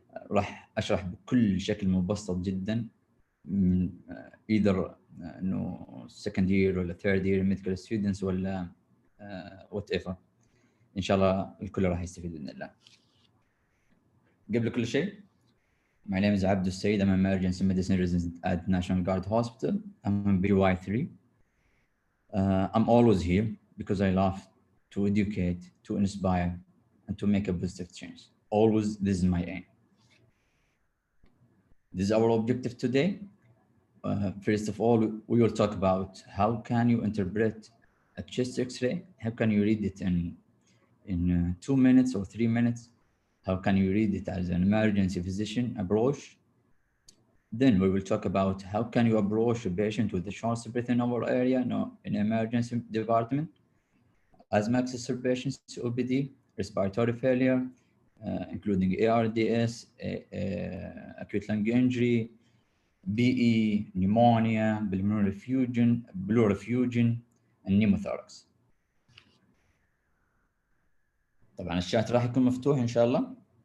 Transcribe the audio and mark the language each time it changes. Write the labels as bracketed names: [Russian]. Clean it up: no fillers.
[Arabic] راح أشرح بكل شكل مبسط جدا، either إنه [English] second year [Arabic] ولا [English] third year medical students [Arabic] ولا whatever. إن شاء الله الكل راح يستفيد بإذن الله. قبل كل شيء، [English] my name is Abdul Said. I'm an emergency medicine resident at National Guard Hospital. I'm in BY3. I'm always here because I love to educate, to inspire, and to make a positive change. Always, this is my aim. This is our objective today. First of all, we will talk about how can you interpret a chest X-ray? How can you read it in 2 minutes or 3 minutes? How can you read it as an emergency physician approach? Then we will talk about how can you approach a patient with a short breath in our area, in emergency department, asthma exacerbations, COPD, respiratory failure, including ARDS, acute lung injury, BE, pneumonia, pulmonary effusion, pleural effusion, and pneumothorax. [Arabic] طبعا الشات راح يكون مفتوح إن شاء الله.